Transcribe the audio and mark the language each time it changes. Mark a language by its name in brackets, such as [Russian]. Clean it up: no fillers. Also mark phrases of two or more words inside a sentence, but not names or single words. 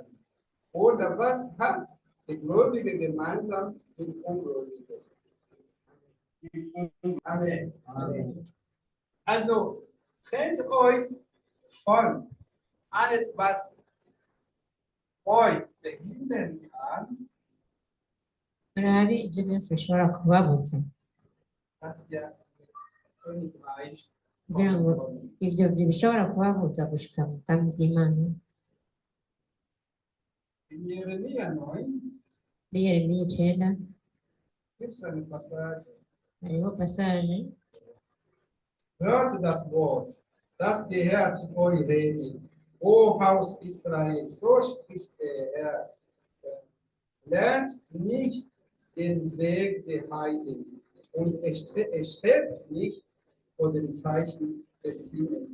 [German] Oder was hat der Gläubige gemeinsam mit Ungläubigen? Amen. Amen. Also trennt euch von alles, was euch behindern kann, [Rundi] Murabe ibyo byose bishobora kubabuza [German] dass ihr Königreich [Rundi] kugira ngo ibyo bishobora kubabuza gushika mu bwami bw'Imana. [German] In Jeremia 9 [Rundi] Muri Yeremiya 9 [German] gibt es eine Passage. [Rundi] hariho passage [German] Hört das Wort dass der Herr zu euch redet. O Haus Israel, so spricht der Herr. Lernt nicht den Weg der Heiden und erstrebt nicht vor dem Zeichen des Himmels.